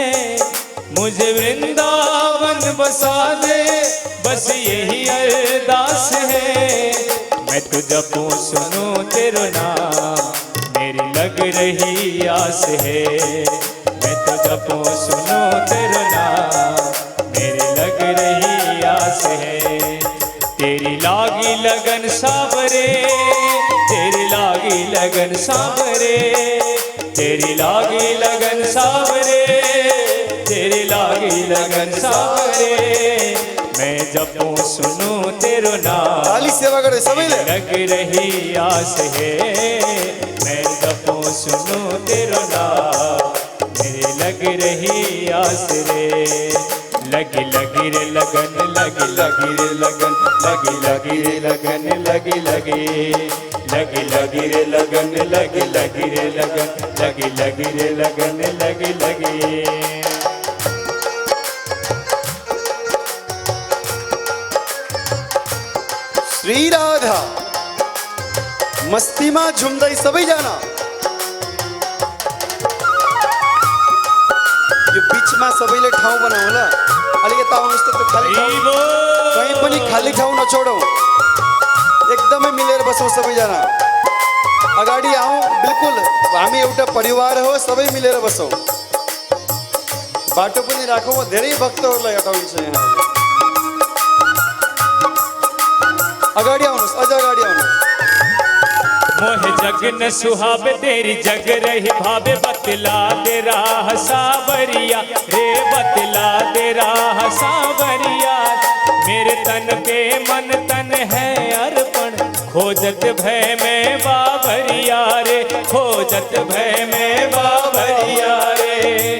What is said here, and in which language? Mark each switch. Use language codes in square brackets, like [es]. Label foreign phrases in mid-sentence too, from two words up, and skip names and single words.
[hi] मुझे वृंदावन बसा दे, बस यही अरदास है। मैं तो जपूं सुनूं तेरा नाम, मेरी लग रही आस है। मैं तो जपूं सुनूं तेरा नाम, मेरी लग रही आस है। तेरी लागी लगन सावरे, तेरी लागी लगन सावरे, तेरी लागी लगन सावरे, तेरी लागी लगन सावरे। मैं जपूं सुनूं तेरो नाम, ताली सेवा करे सबैले, लग रही आस है। मैं जपूं सुनूं तेरो नाम, मेरी लग रही आस रे। लगी लगी रे लगन, लगी लगी रे लगन, लगी लगी रे लगन, लगी लगी, लगी लगी रे लगन, लगी लगी रे लगन, लगी लगी रे लगन, लगी लगी। [ne] श्री राधा मस्तीमा झुम्दै सबैजना यो बीचमा सबैले ठाउँ बनाऊ ल। अलि यता आउनुहोस् त, त्यो खाली ठाउँ कहीँ पनि खाली ठाउँ नछोडौँ, एकदमै मिलेर बसौँ सबैजना। अगाडि आउँ, बिल्कुल हामी एउटा परिवार हो, सबै मिलेर बसौँ। बाटो पनि राखौँ, धेरै भक्तहरूलाई हटाउँछु यहाँ। अगाडि आउनुहोस्, अझ अगाडि आउनुहोस्। [hi] मोह जग न सुहावे, तेरी जग रही भावे। बतला दे राह सावरिया रे, बतला दे राह सावरिया। मेरे तन पे मन तन है अर्पण, खोजत भय में बावरिया रे, खोजत भय में बावरिया रे।